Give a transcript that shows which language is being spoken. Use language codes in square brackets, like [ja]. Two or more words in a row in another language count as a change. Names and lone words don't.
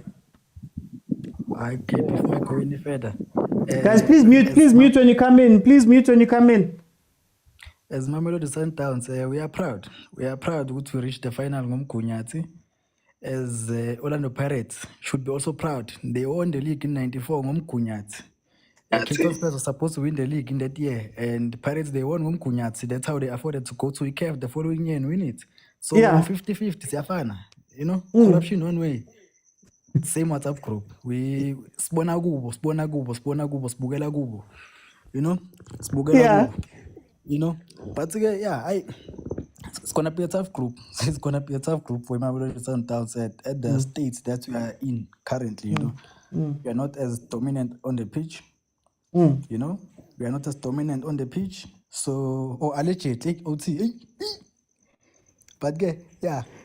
[en] Okay, before I go any further. Guys, please mute when you come in. Please mute when you come in. As Mamelodi Sundowns, we are proud. We are proud to reach the final ngomgunyati. As Orlando Pirates should be also proud. They won the league in 94 ngomgunyati. Kaizer Chiefs was supposed to win the league in that year, and Pirates they won ngomgunyati. That's how they afforded to go to CAF the following year and win it. So 50-50, siyafana. Corruption one way. Same WhatsApp group. [zu] We sibona kubo, sibukela kubo. Sibukela kubo. [en] But it's gonna be a tough group. It's gonna be a tough group for Mamelodi Sundowns at the states that we are in currently. We are not as dominant on the pitch. We are not as dominant on the pitch. So allegedly OT. But yeah.